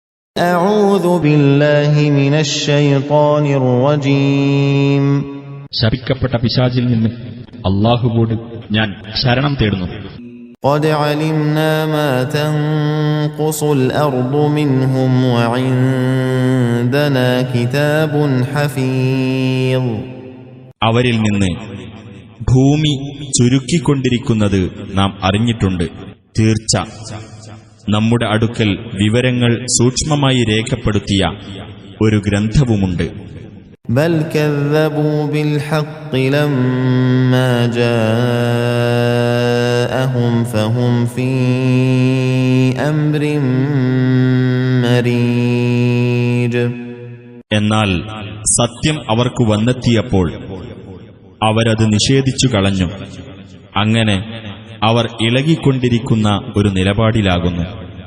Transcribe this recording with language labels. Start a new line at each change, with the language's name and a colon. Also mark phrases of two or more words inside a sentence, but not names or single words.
Arabic: أعوذ بالله من الشيطان الرجيم.
Malayalam: ശപിക്കപ്പെട്ട പിശാചിൽ നിന്ന് അല്ലാഹുവോട് ഞാൻ ശരണം തേടുന്നു.
Arabic: قد علمنا ما تنقص الأرض منهم وعندنا كتاب حفيظ.
Malayalam: അവരിൽ നിന്ന് ഭൂമി ചുരുക്കിക്കൊണ്ടിരിക്കുന്നത് നാം അറിഞ്ഞിട്ടുണ്ട്. തീർച്ച നമ്മുടെ അടുക്കൽ വിവരങ്ങൾ സൂക്ഷ്മമായി രേഖപ്പെടുത്തിയ ഒരു ഗ്രന്ഥവുമുണ്ട്.
Arabic: بل كذبوا بالحق لما جاءهم فهم في أمر مريج.
Malayalam: എന്നാൽ സത്യം അവർക്ക് വന്നെത്തിയപ്പോൾ അവരത് നിഷേധിച്ചു കളഞ്ഞു. അങ്ങനെ അവർ ഇളകിക്കൊണ്ടിരിക്കുന്ന ഒരു നിലപാടിലാകുന്നു.